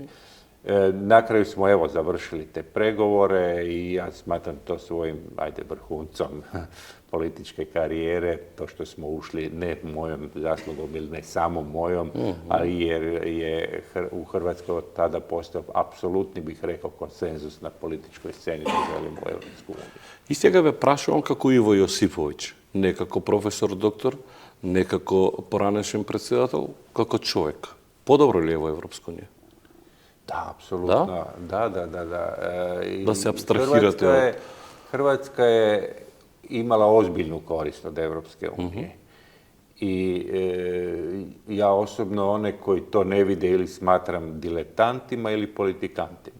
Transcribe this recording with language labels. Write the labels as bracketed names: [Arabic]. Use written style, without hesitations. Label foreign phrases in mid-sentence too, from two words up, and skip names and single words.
[Croatian] Na kraju smo evo završili te pregovore i ja smatram to svojim, vrhuncom političke karijere, to što smo ušli ne mojom zaslugom ili ne samo mojom, ali jer je u Hrvatskoj od tada postao apsolutni, bih rekao, konsenzus na političkoj sceni da želimo u Europsku uniju. [Macedonian] И сега ве прашувам како Иво Јосиповиќ, не како професор доктор, не како поранешен председател, како човек. Подобро ли е во Европска унија? [Croatian] Da, apsolutno. Da. Da se apstrahirate Hrvatska je imala ozbiljnu korist od Evropske unije. I ja osobno one koji to ne vide ili smatram diletantima ili politikantima.